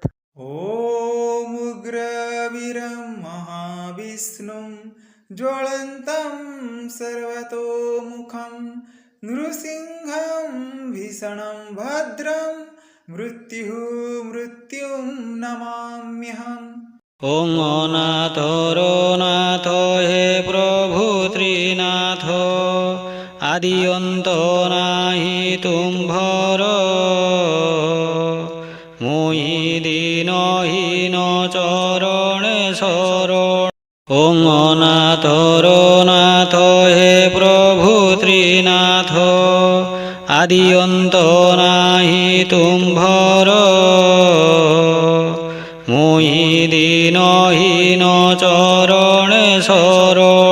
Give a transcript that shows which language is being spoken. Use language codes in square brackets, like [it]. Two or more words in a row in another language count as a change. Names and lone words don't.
[sa] ॐ उग्रवीरं महाविष्णुं ज्वलन्तं सर्वतोमुखं नृसिंहं भीषणं भद्रं मृत्युं नमाम्यहम्। [or] ଓଁ ଅନାଥରୋ ନାଥ ହେ ପ୍ରଭୁ ତ୍ରିନାଥ ଆଦି ଅନ୍ତ ନାହି ତୁମ୍ଭର ମୁଇ ଦୀନହୀନ ଚରଣେ ଶରଣ। ଓଁ ଅନାଥର ନାଥ ହେ ପ୍ରଭୁ ତ୍ରିନାଥ ଆଦି ଅନ୍ତ ନାହି ତୁମ୍ଭର ମୁଇ ଦୀନହୀନ ଚରଣେ ଶରଣ।